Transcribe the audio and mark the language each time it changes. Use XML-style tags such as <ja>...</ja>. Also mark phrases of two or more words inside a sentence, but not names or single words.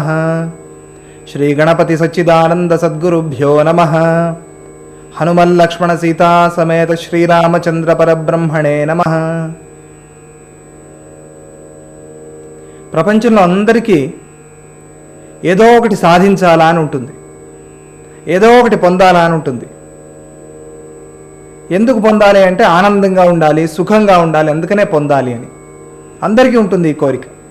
<sa>श्री गणपति सच्चिदानंद सद्गुरुभ्यो नमः। हनुमल लक्ष्मण सीता समेत श्रीरामचंद्र परब्रह्मणे नमः।</sa> <te>ప్రపంచంలో అందరికీ ఏదో ఒకటి సాధించాలా అని ఉంటుంది, ఏదో ఒకటి పొందాలా అని ఉంటుంది. ఎందుకు పొందాలి అంటే ఆనందంగా ఉండాలి, సుఖంగా ఉండాలి, అందుకనే పొందాలి అని అందరికీ ఉంటుంది ఈ కోరిక.</te>